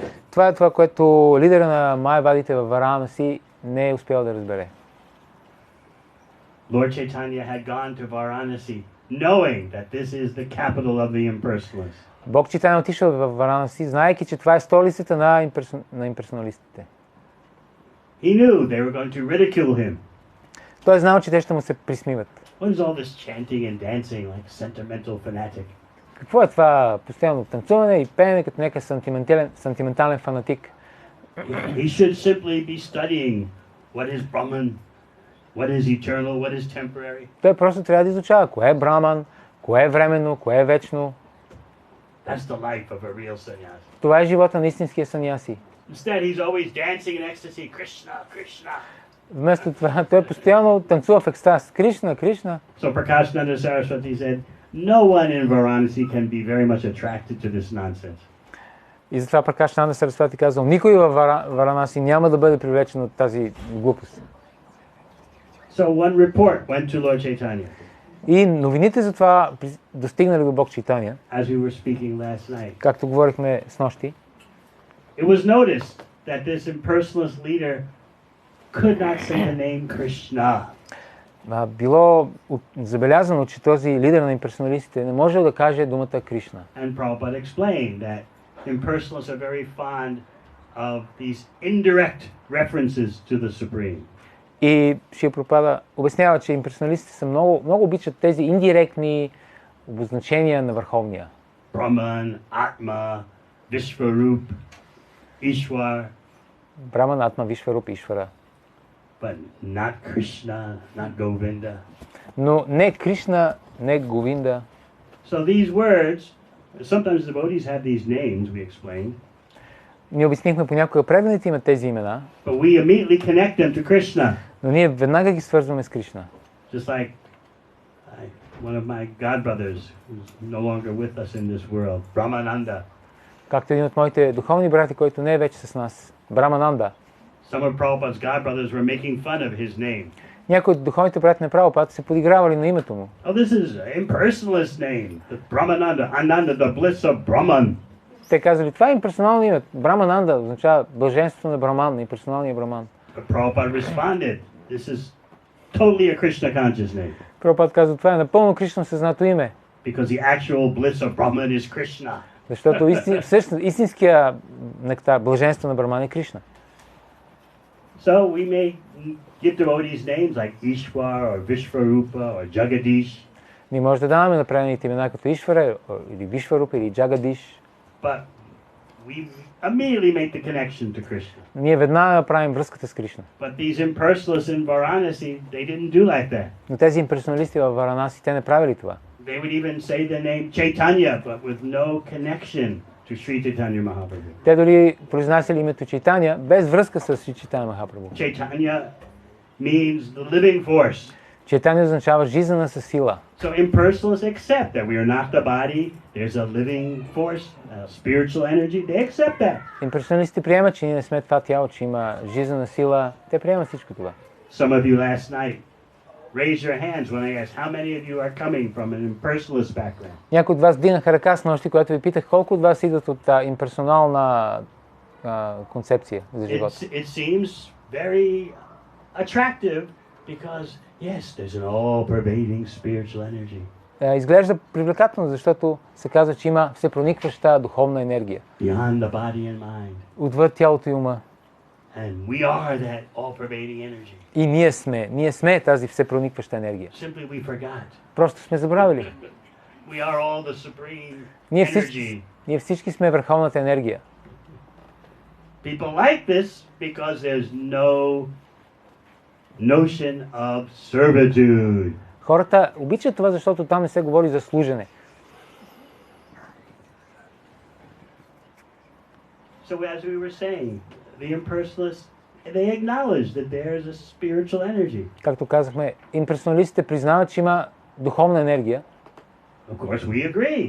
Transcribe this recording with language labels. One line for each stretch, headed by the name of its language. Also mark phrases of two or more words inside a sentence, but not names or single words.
Bulgarian: Това е това, което лидера на Майявадите във Варанаси не е успял да разбере.
English: Lord Chaitanya had gone to Varanasi knowing that this is the capital of the impersonalists.
Bulgarian: Бог Чайтаня е отишъл във Варанаси, знаейки, че това е столицата на имперсоналистите.
English: He knew they were going to ridicule him.
Bulgarian: Той е знал, че те ще му се присмиват.
English: What is all this chanting and dancing like sentimental fanatic?
Bulgarian: Какво е това постоянно танцуване и пеене като някакъв сантиментален фанатик?
English: He should simply be studying what is Brahman, what is eternal, what is temporary.
Bulgarian: Той просто трябва да изучава кое е браман, кое е временно, кое е вечно.
English: That's the life of a real sannyasi.
Bulgarian: Това е живота на истинския саньяси.
English: Instead, he's always dancing in ecstasy, Krishna, Krishna.
Bulgarian: Вместо това, той постоянно танцува в екстаз. Кришна, Кришна.
English: So Prakashananda Saraswati said, no one in Varanasi can be very much attracted to this nonsense.
Bulgarian: И затова Пракашананда Сарасвати казал, никой във Варанаси няма да бъде привлечен от тази глупост.
English: So one report went to Lord Chaitanya,
Bulgarian: И новините за това достигнали до Бог Чайтаня,
English: as we were speaking last night.
Bulgarian: както говорихме с нощи.
English: It was noticed that this impersonalist leader could not say the name Krishna.
Bulgarian: Било забелязано, че този лидер на имперсоналистите не може да каже думата Кришна.
English: And Prabhupada explained that impersonalists are very fond of these indirect references to the Supreme.
Bulgarian: И Шрила Прабхупада обяснява, че имперсоналистите са много обичат тези индиректни обозначения на Върховния.
English: Brahman, Atma, Vishvarup, Ishwar,
Bulgarian: Браман, Атма, Вишваруп, Ишвара.
English: but not Krishna, not Govinda.
Bulgarian: Но не Кришна, не Говинда.
English: So these words, sometimes the devotees have these names, we explained,
Bulgarian: Ние обяснихме понякога преданите имат тези имена,
English: but we immediately connect them to Krishna.
Bulgarian: но ние веднага ги свързваме с Кришна.
English: Just like one of my godbrothers, who's no longer with us in this world, Brahmananda.
Bulgarian: Както един от моите духовни брати, който не е вече с нас, Брамананда.
English: Some of Prabhupada's godbrothers were making fun of his name.
Bulgarian: Някои от духовните брати на Прабхупада се подигравали на името му.
English: Oh, this is an impersonalist name, the Brahmananda, Ananda, the bliss of Brahman.
Bulgarian: Те казали, това е имперсонално име. Брамананда означава блаженството на Браман, имперсоналния Браман.
English: But Prabhupada responded, this is totally a Krishna conscious name,
Bulgarian: Прабхупада казва, това е напълно Кришна съзнато име.
English: because the actual bliss of Brahman is Krishna.
Bulgarian: Защото всъщност истинския нектар, блаженство на Браман е Кришна.
English: So we may give devotees names like Ishwar or Vishvarupa or Jagadish,
Bulgarian: Ние може да даваме на преданите имена като Ишвара, или Вишварупа, или Джагадиш.
English: but we immediately make the connection to Krishna.
Bulgarian: Ние веднага правим връзката с Кришна.
English: But these impersonalists in Varanasi, they didn't do like that.
Bulgarian: Но тези имперсоналисти във Варанаси, те не правили това.
English: They would even say the name Chaitanya, but with no connection to Sri Chaitanya Mahaprabhu.
Bulgarian: Те дори произнасяли името Чайтаня без връзка с Шри Чайтаня Махапрабху.
English: Chaitanya means the living force.
Bulgarian: Чайтаня означава жизнена със сила.
English: So impersonalists accept that we are not the body, there's a living force, a spiritual energy. They accept that.
Bulgarian: Имперсоналистите приемат, че ние не сме това тяло, че има жизнена сила. Те приемат всичко това.
English: Some of you last night raised your hands when I asked how many of you are coming from an impersonalist background.
Bulgarian: Някои от вас дигнаха ръка с нощи, когато ви питах колко от вас идват от имперсонална концепция за живота.
English: It seems very attractive because yes, there's an all-pervading spiritual energy.
Bulgarian: Изглежда привлекателно, защото се казва, че има всепроникваща духовна енергия.
English: Beyond the body and mind.
Bulgarian: Отвъд тялото и ума.
English: And we are that all-pervading energy.
Bulgarian: И ние сме тази всепроникваща енергия.
English: Simply we forgot.
Bulgarian: Просто сме забравили.
English: We are all the supreme energy.
Bulgarian: Ние всички сме върховната енергия.
English: People like this because there's no notion of servitude.
Bulgarian: Хората обичат това, защото там не се говори за служене.
English: So as we were saying, the impersonalists, they acknowledge that there is a spiritual energy.
Bulgarian: Както казахме, имперсоналистите признават, че има духовна енергия.
English: Of course, we agree.